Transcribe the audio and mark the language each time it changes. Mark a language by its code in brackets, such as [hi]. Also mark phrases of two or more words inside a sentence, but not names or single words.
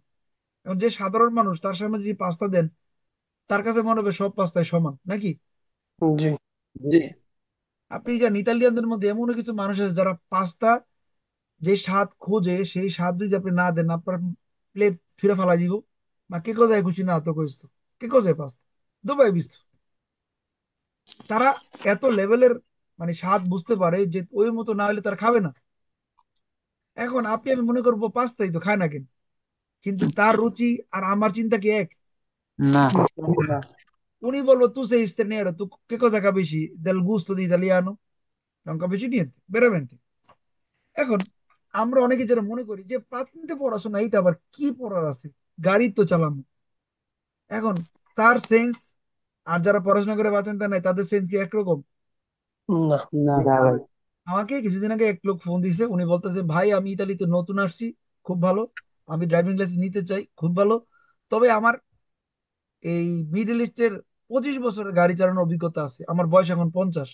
[bn] এবং যে সাধারণ মানুষ তার সামনে যে পাস্তা দেন, তার কাছে মনে হবে সব পাস্তায় সমান নাকি। জি জি আপনি জানেন ইতালিয়ানদের মধ্যে এমনও কিছু মানুষ আছে যারা পাস্তা যে স্বাদ খোঁজে সেই স্বাদ যদি আপনি না দেন, আপনার প্লেট ফিরে ফালাই দিব। [it] Ma che cosa hai cucinato questo? Che cos'è pasta? Dove hai visto? [bn] তারা এত লেভেলের মানে স্বাদ বুঝতে পারে যে ওই মতো না হলে তারা খাবে না। এখন আপনি আমি মনে করবো পাস্তাই তো খায় না কেন, কিন্তু তার রুচি আর আমার চিন্তা কি এক? না। না উনি বলবো [it] তু sei straniero, tu che cosa capisci del gusto di italiano? Non capisci niente, veramente। [bn] এখন আমরা অনেকে যেটা মনে করি যে প্রাথমিক পড়াশোনা এইটা আবার কি পড়ার আছে, গাড়ি তো চালানো। এখন তার সেন্স আর যারা পড়াশোনা করে বাঁচেন তা নাই, তাদের সেন্স কি একরকম? না না না ভাই। আমাকে কিছুদিন আগে এক লোক ফোন দিছে, উনি বলতেছে ভাই আমি ইতালিতে নতুন আসছি, খুব ভালো, আমি [en] driving license [bn] নিতে চাই, খুব ভালো, তবে আমার এই [en] Middle East [bn] 25 বছরের গাড়ি চালানোর অভিজ্ঞতা আছে, আমার বয়স এখন 50।